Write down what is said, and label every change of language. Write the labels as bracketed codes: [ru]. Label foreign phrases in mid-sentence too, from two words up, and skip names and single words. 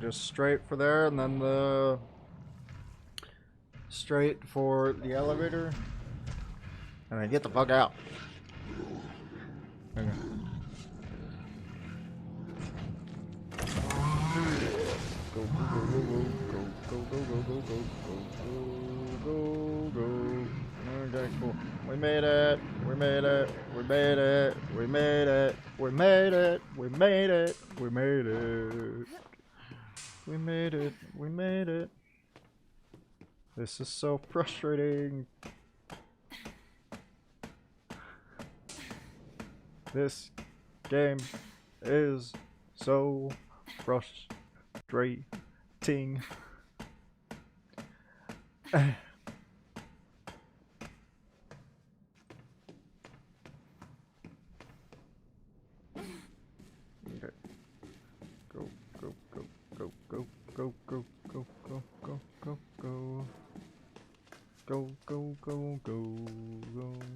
[en] just straight for there, and then the straight for the elevator, and then get the fuck out. Okay. Go, go, go, go, go, go, go, go, go, go, go, go, go. Okay, cool. We made it. We made it. We made it. We made it. We made it. We made it. We made it. We made it. We made it. This is so frustrating. This game is so frustrating. Okay. Go, go, go, go, go, go, go, go, go, go, go, go. Go, go, go, go, go.